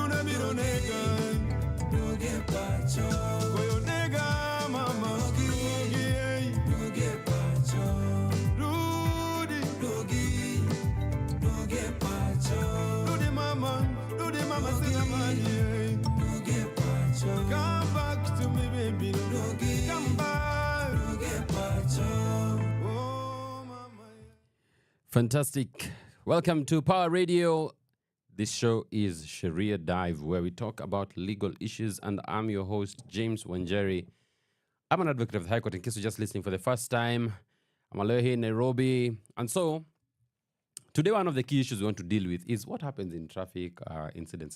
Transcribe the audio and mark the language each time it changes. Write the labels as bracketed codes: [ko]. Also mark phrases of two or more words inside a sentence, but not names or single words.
[luo] doge pacho koyonega mama doge pacho doge pacho mama sinamani doge pacho [en] come back to me baby come back [luo] doge pacho oh mama. [en] Fantastic. Welcome to Power Radio. This show is Sheria Dive, where we talk about legal issues, and I'm your host, James Wanjeri. I'm an advocate of the High Court, in case you're just listening for the first time. I'm a lawyer here in Nairobi. And so, today one of the key issues we want to deal with is what happens in traffic incidents.